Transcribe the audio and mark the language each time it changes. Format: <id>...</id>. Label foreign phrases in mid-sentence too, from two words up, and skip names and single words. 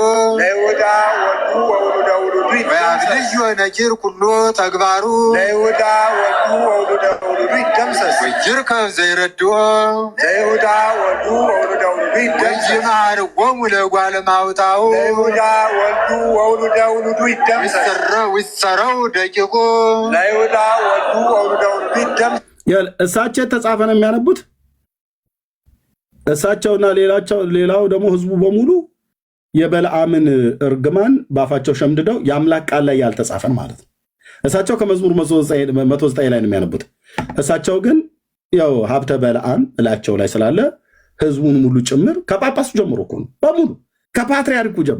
<gez>ለይሁዳ ወልዱ ወውሉደ ውሉዱ ይደምሰስ ወያብልዮ ነኪር ኩሎ ተግባሩ ለይሁዳ ወልዱ ወውሉደ ውሉዱ ይደምሰስ ወይጅርከብ ዘይረድኦ ለይሁዳ ወልዱ ወውሉደ ውሉዱ ይደምሰስ ወይማርጎሙ ለጓለ ማውታው ለይሁዳ ወልዱ ወውሉደ ውሉዱ ይደምሰስ ወይሰረው ደቂቁ ለይሁዳ ወልዱ ወውሉደ ውሉዱ ይደምሰስ።</gez> <am>እሳቸው የተጻፈ ነው የሚያነቡት እሳቸውና ሌላው ደግሞ ህዝቡ በሙሉ የበለዓምን እርግማን ባፋቸው ሸምድደው የአምላክ ቃል ላይ ያልተጻፈን ማለት ነው። እሳቸው ከመዝሙር 109 ላይ ነው የሚያነቡት። እሳቸው ግን ያው ሀብተ በለዓም እላቸው ላይ ስላለ ህዝቡን ሙሉ ጭምር ከጳጳሱ ጀምሮ እኮ ነው በሙሉ ከፓትርያርኩ</am>